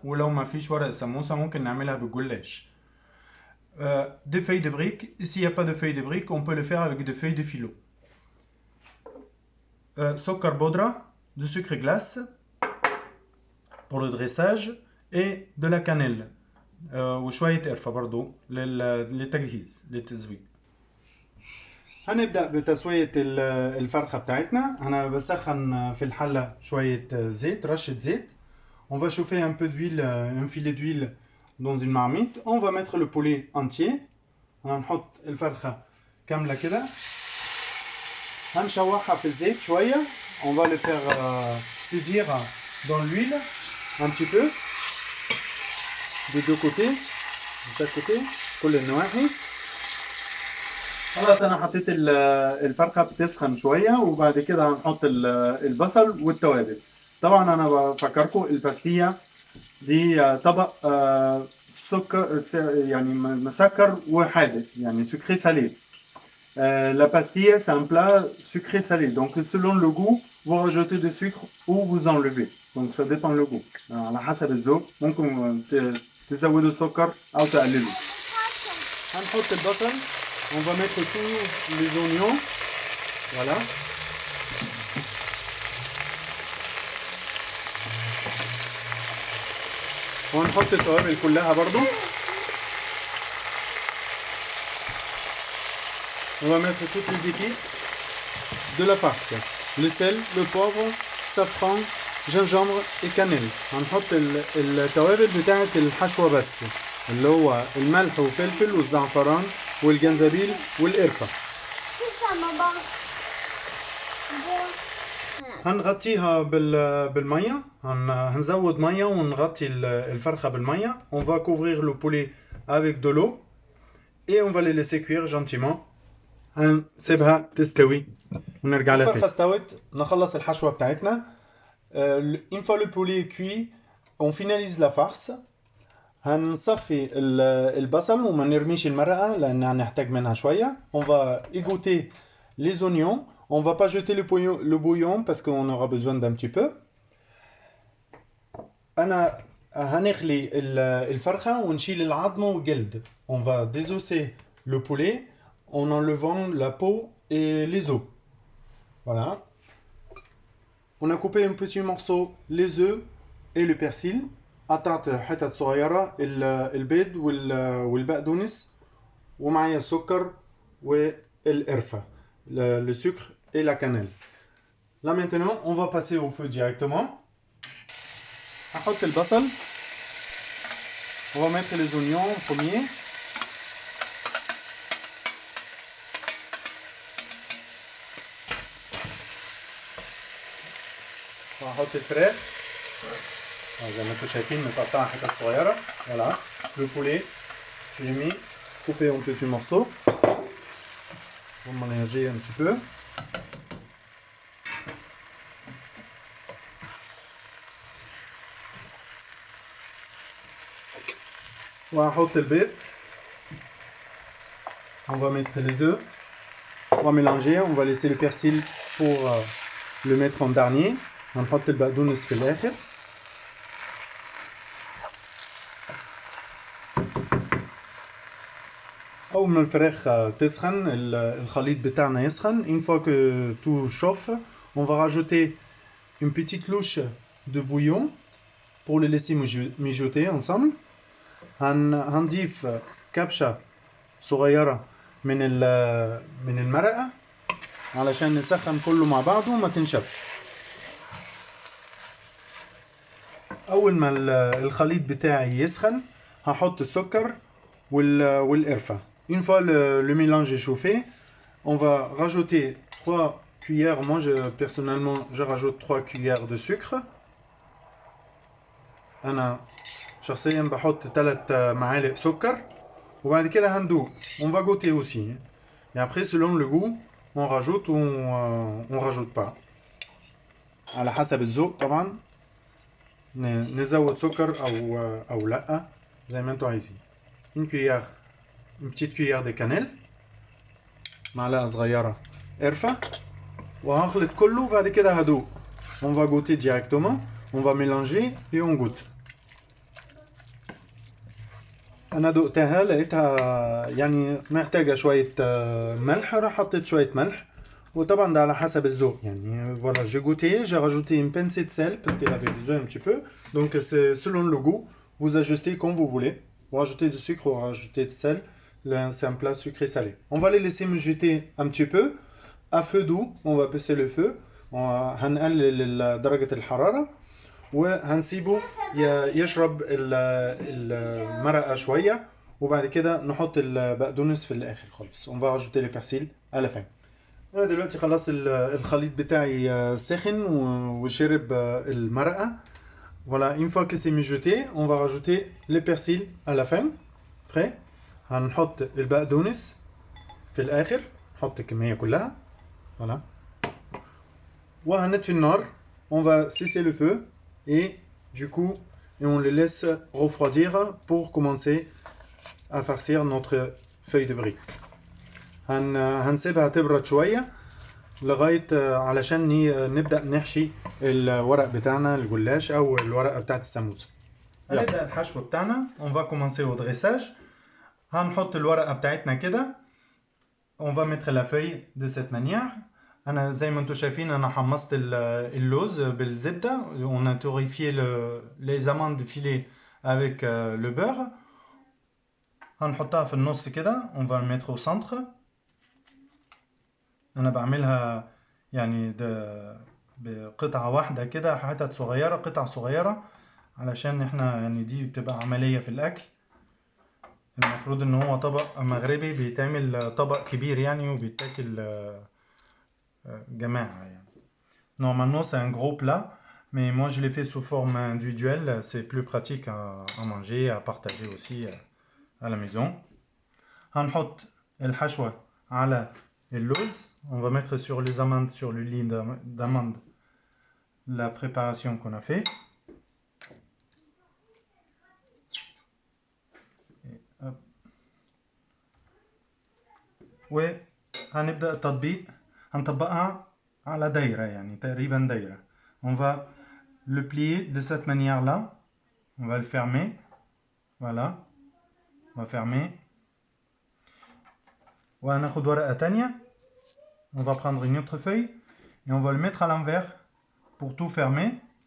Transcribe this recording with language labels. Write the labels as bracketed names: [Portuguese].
[Arabic] ولو ما فيش ورق السموسة ممكن نعملها بالجلاش. [French] Des feuilles de briques. Et s'il n'y a pas de feuilles de briques, on peut le faire avec des feuilles de philo. [Arabic] سكر بودرة, [French] de sucre glace pour le dressage et de la cannelle. [Arabic] وشوية قرفة برضو للتجهيز للتزويق. هنبدأ بتسوية الفرخة بتاعتنا. أنا بسخن في الحلة شوية زيت رشة زيت. [French] On va chauffer un peu d'huile, un filet d'huile dans une marmite. On va mettre le poulet entier. [Arabic] هنحط الفرخة كاملة كده. هنشوحها في الزيت شوية. [French] On va le faire saisir dans l'huile un petit peu des deux côtés, de chaque côté, [Arabic] كل النواحي. خلاص أنا حطيت الفرخة بتسخن شوية وبعد كده هنحط البصل والتوابل. طبعا أنا بفكركم الباستية دي طبق سكر يعني مسكر وحادق يعني [French] sucré salé. La pastille c'est un plat sucré salé donc selon le goût vous rajoutez du sucre ou vous enlevez donc ça dépend le goût [Arabic] على حسب الذوق ممكن تزودوا السكر أو تقللوا. هنحط البصل. [French] On va mettre tous les oignons. Voilà. [Arabic] وهنحط التوابل كلها برضو. [French] On va mettre toutes les épices de la farce. Le sel, le poivre, safran, gingembre et cannelle. [Arabic] هنحط التوابل بتاعت الحشوة بس اللي هو الملح والفلفل والزعفران والجنزبيل والقرفة. هنغطيها بالمية. هنزود مية ونغطي الفرخة بالمية. [French] On va couvrir le poulet avec de l'eau et on va les laisser cuire gentiment. [Arabic] هنسيبها تستوي ونرجع لها تاني. الفرخة استوت. نخلص الحشوة بتاعتنا. [French] Une fois le poulet est cuit, on finalise la farce. [Arabic] هنصفي البصل وما نرميش المرقة لأن هنحتاج منها شوية. [French] On va égoutter les oignons. On va pas jeter le bouillon parce qu'on aura besoin d'un petit peu. [Arabic] أنا هنخلي الفرخة ونشيل العظم والجلد. [French] On va désosser le poulet en enlevant la peau et les os. Voilà. On a coupé en petits morceaux les œufs et le persil. [Arabic] قطعت حتت صغيرة البيض والبقدونس ومعايا السكر والقرفة [French] le sucre et la cannelle. Là maintenant on va passer au feu directement. [Arabic] هحط البصل. [French] On va mettre les oignons en premier. [Arabic] وهحط الفراخ زي ما انتم شايفين متقطعه حتت صغيره. [French] Voilà. Le poulet, j'ai mis coupé en petits morceaux. On va mélanger un petit peu. [Arabic] وهحط البيض. [French] On va mettre les œufs. On va mélanger. On va laisser le persil pour le mettre en dernier. [Arabic] هنحط البقدونس في الآخر. أول ما الفراخ تسخن الخليط بتاعنا يسخن. [French] Une fois que tout chauffe, on va rajouter une petite louche de bouillon pour le laisser mijoter ensemble. [Arabic] هنضيف كبشة صغيرة من المرقة علشان نسخن كله مع بعضه وما تنشف. أول ما الخليط بتاعي يسخن هحط السكر والقرفة. [French] Une fois le mélange est chauffé, on va rajouter 3 cuillères. Moi, personnellement, je rajoute 3 cuillères de sucre. [Arabic] أنا شخصيا بحط 3 معالق سكر. وبعد كده هندوق. [French] On va goûter aussi. Et après, selon le goût, on rajoute ou on rajoute pas. [Arabic] على حسب الذوق طبعا. نزود سكر أو لأ زي ما انتوا عايزين. [French] Une petite cuillère de cannelle. [Arabic] معلقة صغيرة قرفة. وهخلط كله وبعد كده هدوق. [French] On va goûter directement. On va mélanger et on goûte. [Arabic] أنا دقتها لقيتها يعني محتاجة شوية ملح. راح حطيت شوية ملح. وطبعا ده على حسب الذوق يعني. [French] Voilà, j'ai goûté, j'ai rajouté une pincée de sel parce qu'elle avait besoin un petit peu. Donc c'est selon le goût, vous ajustez comme vous voulez. Vous rajoutez du sucre ou rajoutez du sel. C'est un plat sucré salé. On va les laisser mijoter un petit peu à feu doux. On va baisser le feu. [Arabic] هنقلل درجة الحرارة وهنسيبه يشرب المرقة شوية. وبعد كده نحط البقدونس في الآخر خالص. [French] On va rajouter le persil à la fin. [Arabic] أنا دلوقتي خلاص الخليط بتاعي سخن وشرب المرقة. [French] Voilà, une fois que c'est mijoté, on va rajouter le persil à la fin, frais. [Arabic] هنحط البقدونس في الآخر. نحط الكمية كلها. Voilà. وهنطفي النار. [French] On va cesser le feu et du coup, on le laisse refroidir pour commencer à farcir notre feuille de brie. [Arabic] هنسيبها تبرد شوية لغاية علشان نبدأ نحشي الورق بتاعنا الجلاش أو الورقة بتاعت السموسة. هنبدأ الحشو بتاعنا. [French] On va commencer au dressage. [Arabic] هنحط الورقة بتاعتنا كده. [French] On va mettre la feuille de cette manière. [Arabic] أنا زي ما انتم شايفين أنا حمصت اللوز بالزبدة. [French] On a torréfié les amandes filées avec le beurre. [Arabic] هنحطها في النص كده. [French] On va le mettre au centre. [Arabic] أنا بعملها يعني بقطعة واحدة كده حتت صغيرة قطع صغيرة علشان احنا يعني دي بتبقى عملية في الأكل. المفروض ان هو طبق مغربي بيتعمل طبق كبير يعني وبيتاكل جماعة يعني. [French] Normalement c'est un gros plat mais moi je l'ai fait sous forme individuelle. C'est plus pratique à manger à partager aussi à la maison. [Arabic] هنحط الحشوة على اللوز. [French] On va mettre sur les amandes, sur le lit d'amandes, la préparation qu'on a fait. [Arabic] وهنبدأ التطبيق. هنطبقها على دايرة يعني تقريبا دايرة. [French] On va le plier de cette manière là. On va le fermer. Voilà. On va fermer. [Arabic] وهناخد ورقة تانية. [French] On va prendre une autre feuille et on va le mettre à l'envers pour tout fermer.